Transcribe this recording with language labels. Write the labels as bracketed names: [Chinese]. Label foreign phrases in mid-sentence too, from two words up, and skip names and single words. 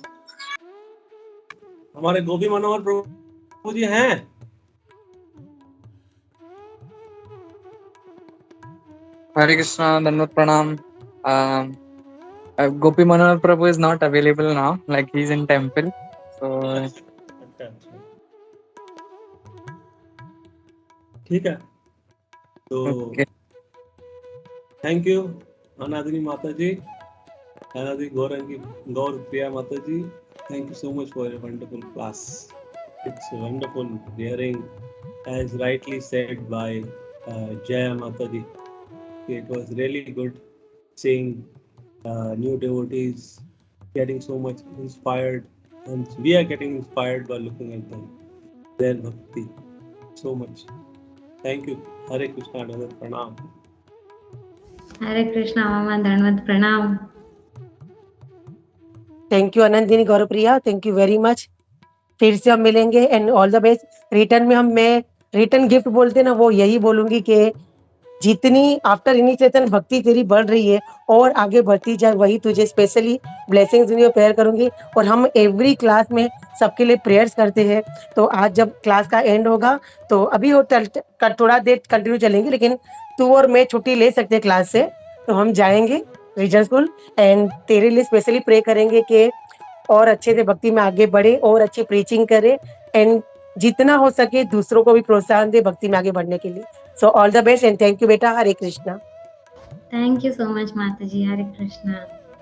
[Hindi] हमारे गोपी मनोहर प्रभु जी हैं? [English] Hare Krishna, [Hindi] दंडवत प्रणाम. [English] Gopi Manohar Prabhu is not available now, like he's in temple. So, [Hindi] अच्छा अच्छा, ठीक है, तो okay. [English] Thank you अनादरी [Hindi] माता जी, [English] अनादरी गौर प्रिया [Hindi] माता जी, [English] thank you so much for a wonderful class. It's wonderful hearing, as rightly said by Jaya Mataji. It was really good seeing new devotees getting so much inspired, and we are getting inspired by looking at them, their bhakti, so much. Thank you. Hare Krishna, [Hindi] दंडवत प्रणाम. हरे कृष्णा मामा, दंडवत प्रणाम। [English] Thank you आनंदिनी गौरप्रिया, Thank you very much. [Hindi] फिर से हम मिलेंगे [English] and all the best. [Hindi] रिटर्न में मैं [English] return gift [Hindi] बोलते ना, वो यही बोलूंगी कि जितनी [English] after initiation [Hindi] भक्ति तेरी बढ़ रही है और आगे बढ़ती जाए, वही तुझे [English] specially blessings [Hindi] में प्रेयर करूंगी। और हम [English] every class [Hindi] में सबके लिए प्रेयर्स करते हैं। तो आज जब क्लास का एंड होगा तो अभी वो थोड़ा देर कंटिन्यू चलेंगे, लेकिन तू और मैं छुट्टी ले सकते हैं क्लास से, तो हम जाएंगे [English] reason school [Hindi] एंड तेरे लिए [English] specially pray [Hindi] करेंगे कि और अच्छे से भक्ति में आगे बढ़े और अच्छी प्रीचिंग करे एंड जितना हो सके दूसरों को भी प्रोत्साहन दे भक्ति में आगे बढ़ने के लिए। [English] so all the best and thank you बेटा। हरे कृष्णा। Thank you so much [Hindi] माता जी। [English] हरे कृष्णा।